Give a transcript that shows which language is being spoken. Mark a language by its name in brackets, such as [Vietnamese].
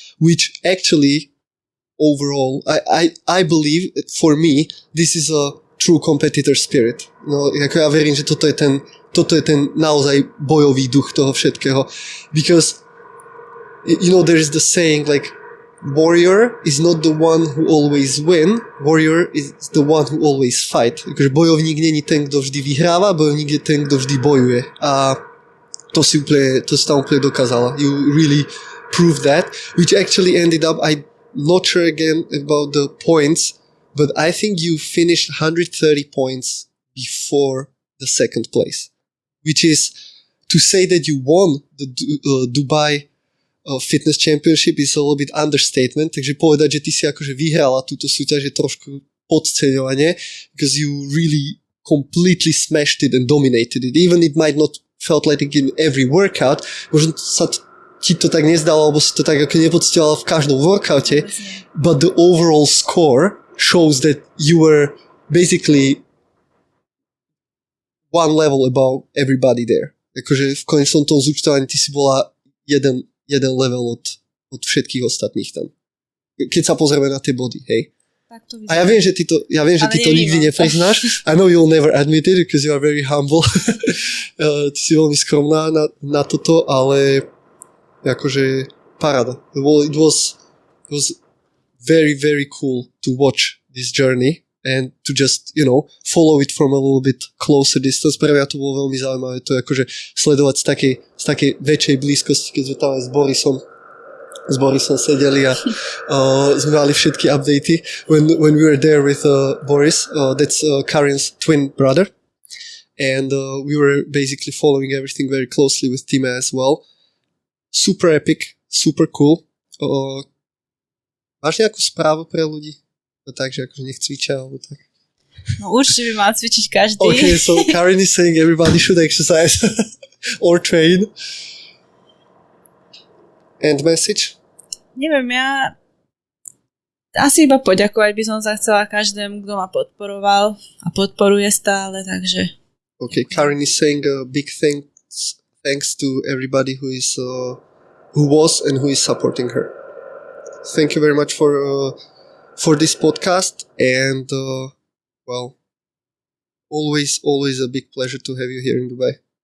[English] Which actually, overall, I believe, for me, this is a true competitor spirit. [Slovak] No, ako ja verím, že toto je ten naozaj bojový duch toho všetkého. [English] Because, you know, there is the saying like, warrior is not the one who always win, warrior is the one who always fight. [Slovak] Akože bojovník není ten, kto vždy vyhráva, bojovník je ten, kto vždy bojuje. A to si tam úplne dokázala. [English] You really proved that, which actually ended up, I'm not sure again about the points, but I think you finished 130 points before the second place, which is to say that you won the Dubai fitness championship is a little bit understatement, [Slovak] takže povedať, že ty si akože vyhrala túto súťaž je trošku podceňovanie, [English] because you really completely smashed it and dominated it. Even it might not felt like in every workout, [Slovak] možno sa ti to tak nezdalo, alebo si to tak ako nepocitovala v každom workoute, [English] but the overall score shows that you were basically one level above everybody there. [Slovak] Akože v konečnom tom zúčtovaní ty si bola jeden level od všetkých ostatných tam. Keď sa pozrieme na tie body, hej? A ja viem, že ty to nikdy nepriznáš. [English] I know you'll never admit it because you are very humble. [Slovak] Ty si veľmi skromná na toto, ale akože paráda. [English] It was very, very cool to watch this journey and to just, you know, follow it from a little bit closer distance. [Slovak] Pre mňa to bolo veľmi zaujímavé to akože sledovať z takej väčšej blízkosti, keď sme tam aj s Borisom s Borisom sedeli a sme mali všetky updaty. [English] When we were there with Boris, that's Karin's twin brother, and we were basically following everything very closely with Tima as well. Super epic, super cool. [Slovak] Máš nejakú správu pre ľudí? No takže akože nech cvičia, alebo tak. No určite by mal cvičiť každý. [English] Okay, so Karin is saying everybody should exercise or train. And message? [Slovak] Neviem, ja asi iba poďakovať by som sa chcela každému, kto ma podporoval a podporuje stále, takže... [English] Okay, Karin is saying a big thanks to everybody who was and who is supporting her. Thank you very much for this podcast, and well, always a big pleasure to have you here in Dubai.